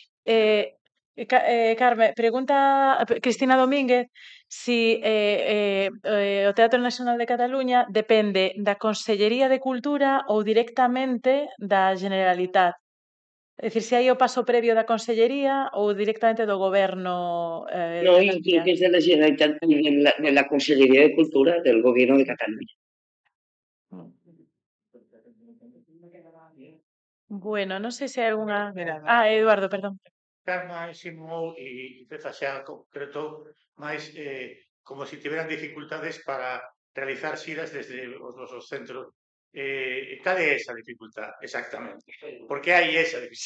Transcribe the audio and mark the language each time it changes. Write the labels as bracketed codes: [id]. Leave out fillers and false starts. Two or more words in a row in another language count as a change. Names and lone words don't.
[gl] Carme, pregunta Cristina Domínguez si o Teatro Nacional de Cataluña depende da Consellería de Cultura ou directamente da Generalitat. É dicir, se hai o paso previo da Consellería ou directamente do Goberno [es] No, yo creo que es de la Generalitat, de la Consellería de Cultura del Gobierno de Cataluña. [gl] Bueno, non sei se hai algunha... Mira, Eduardo, perdón. Carma insinuou e César xa concretou máis como se tiveran dificultades para realizar xiras desde os nosos centros. Cal é esa dificultad exactamente? Por que hai esa dificultad?